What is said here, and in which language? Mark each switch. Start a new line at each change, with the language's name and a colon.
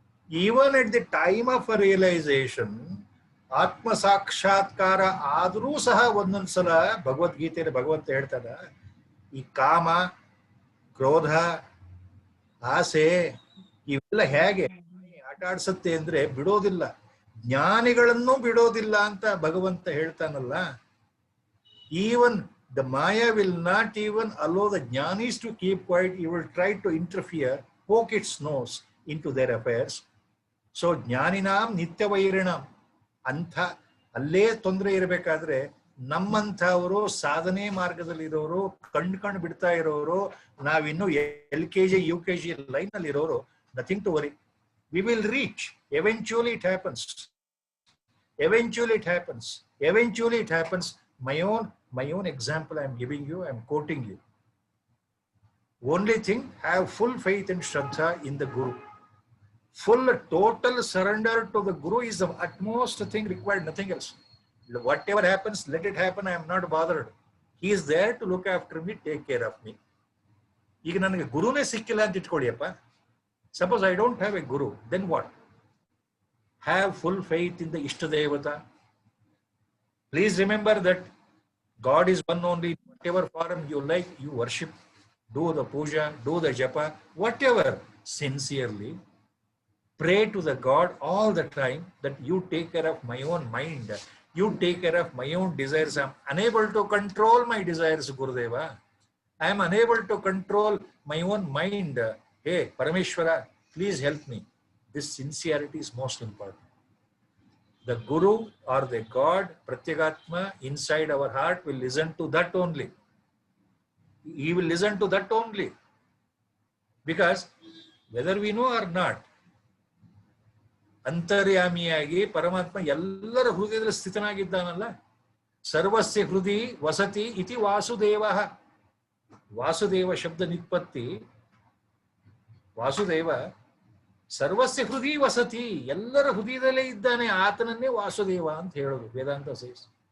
English: even at the time of realization,
Kannada: ಆತ್ಮ ಸಾಕ್ಷಾತ್ಕಾರ ಆದರೂ ಸಹ ಒಂದೊಂದ್ಸಲ ಭಗವದ್ಗೀತೆಯಲ್ಲಿ ಭಗವಂತ ಹೇಳ್ತಾರ, ಈ ಕಾಮ, ಕ್ರೋಧ, ಆಸೆ ಇವೆಲ್ಲ ಹೇಗೆ ಆಟ ಆಡ್ಸತ್ತೆ ಅಂದ್ರೆ ಬಿಡೋದಿಲ್ಲ, ಜ್ಞಾನಿಗಳನ್ನು ಬಿಡೋದಿಲ್ಲ ಅಂತ ಭಗವಂತ ಹೇಳ್ತಾನಲ್ಲ.
English: Even the Maya will not even allow the jnanis to keep quiet. He will try to interfere, poke its nose into their affairs.
Kannada: So jnaninam nityavairinam ಅಂತ ಅಲ್ಲೇ ತೊಂದರೆ ಇರಬೇಕಾದ್ರೆ, ನಮ್ಮಂಥವರು ಸಾಧನೆ ಮಾರ್ಗದಲ್ಲಿರೋರು, ಕಣ್ಣು ಬಿಡ್ತಾ ಇರೋರು, ನಾವಿನ್ನು LKG UKG ಲೈನ್ ಅಲ್ಲಿ ಇರೋರು,
English: Nothing to worry. We will reach. Eventually it happens. Eventually it happens. Eventually it happens. My own example I am giving you, I am quoting you. Only thing, have full faith and Shraddha in the Guru. Full total surrender to the Guru is the utmost thing required, nothing else. Whatever happens, let it happen. I am not bothered. He is there to look after me, take care of me.
Kannada: ಈಗ ನನಗೆ ಗುರುನೇ ಸಿಕ್ಕಿಲ್ಲ ಅಂತ ಇಟ್ಕೊಳ್ಳಿಯಪ್ಪ.
English: Suppose I don't have a Guru, then what? Have full faith in the Ishtadevata. Please remember that God is one only. Whatever form you like, you worship. Do the puja, do the japa, whatever. Sincerely pray to the God all the time that you take care of my own mind. You take care of my own desires. I am unable to control my desires, Gurudeva. I am unable to control my own mind. Hey, Parameshwara, please help me. This sincerity is most important. The Guru or the God, Pratyagatma, inside our heart will listen to that only. He will listen to that only. Because whether we know or not,
Kannada: ಅಂತರ್ಯಾಮಿಯಾಗಿ ಪರಮಾತ್ಮ ಎಲ್ಲರ ಹೃದಯದಲ್ಲಿ ಸ್ಥಿತನಾಗಿದ್ದಾನಲ್ಲ.
Sanskrit: ಸರ್ವಸ್ಯ ಹೃದಯ ವಸತಿ ಇತಿ ವಾಸುದೇವ.
Kannada: ವಾಸುದೇವ ಶಬ್ದ ನಿತ್ಪತ್ತಿ, ವಾಸುದೇವ ಸರ್ವಸ್ಯ ಹೃದಯ ವಸತಿ, ಎಲ್ಲರ ಹೃದಯದಲ್ಲೇ ಇದ್ದಾನೆ, ಆತನನ್ನೇ ವಾಸುದೇವ ಅಂತ ಹೇಳೋದು ವೇದಾಂತ ಸೇಸ್.